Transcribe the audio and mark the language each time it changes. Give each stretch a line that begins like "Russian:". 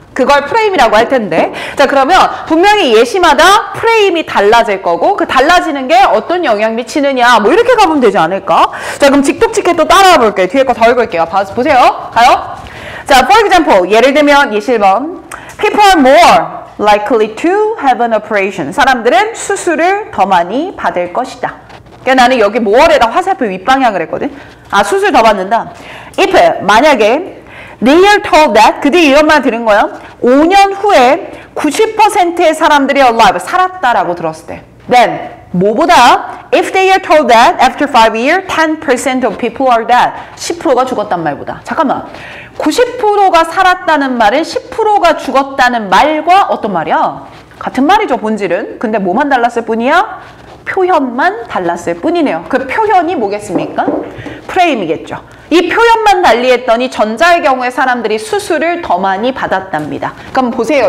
Korean: 그걸 프레임이라고 할 텐데 자 그러면 분명히 예시마다 프레임이 달라질 거고 그 달라지는 게 어떤 영향 미치느냐 뭐 이렇게 가보면 되지 않을까? 자 그럼 직독직해 또 따라와 볼게요. 뒤에 거 더 읽을게요. 보세요. 가요. 자
English: for example
Korean: 예를 들면 예시 1번
English: People are more likely to have an operation.
Korean: 사람들은 수술을 더 많이 받을 것이다. 그러니까 나는 여기 뭐월에다 화살표 윗방향을 했거든. 아, 수술 더 받는다. if, 만약에
English: they are told that,
Korean: 그들이 이런 말 들은 거야. 5년 후에 90%의 사람들이 alive, 살았다라고 들었을 때.
English: then,
Korean: 뭐보다
English: if they are told that after 5 years, 10% of people are dead.
Korean: 10%가 죽었단 말보다. 잠깐만. 90%가 살았다는 말은 10%가 죽었다는 말과 어떤 말이야? 같은 말이죠, 본질은. 근데 뭐만 달랐을 뿐이야? 표현만 달랐을 뿐이네요. 그 표현이 뭐겠습니까? 프레임이겠죠. 이 표현만 달리했더니 전자의 경우에 사람들이 수술을 더 많이 받았답니다. 그럼 보세요.